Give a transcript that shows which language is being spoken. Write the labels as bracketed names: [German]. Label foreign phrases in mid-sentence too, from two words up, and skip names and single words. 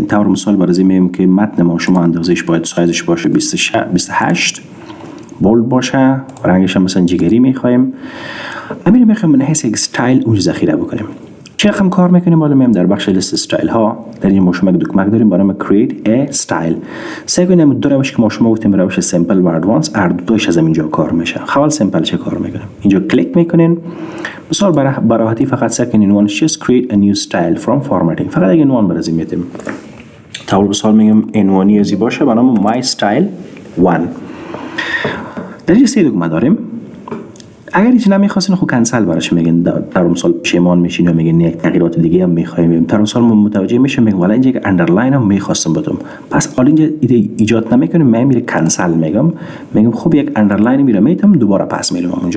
[Persian] طور مثال برای میگیم که متن ما شما اندازش باید سایزش باشه 28 بولد باشه، رنگش هم مثلا جگری میخوایم. امیر میخوایم من حیث یک استایل اون ذخیره بکنیم. چه رقم کار میکنیم؟ حالا میام در بخش لیست استایل ها در این ما شما یک دکمه داریم برای [English] create a style. [Persian] سعی کنیم دو روش که ما شما گفتیم روش سیمپل و ادوانس هر دو تاش از اینجا کار میشه. خب سیمپل چه کار میکنیم؟ اینجا کلیک میکنین. مثلا برای راحتی فقط سعی کنین عنوان [English] just create a new style from formatting. [Persian] فقط یک عنوان برای میتیم. طور مثال میگم عنوانی ازی باشه به نام [English] my style 1. [Persian] در این سه دکمه داریم. اگر هیچ نمیخواستین خب کنسل براش میگین. در مثال پشیمان میشین یا میگین یک تغییرات دیگه هم میخوایم. در مثال ما متوجه میشیم میگم والا اینجا یک اندرلاین هم میخواستم بدم، پس حالا اینجا ایجاد نمیکنیم، من میره کنسل میگم خب یک اندرلاین میره میتم دوباره پس میرم اونجا.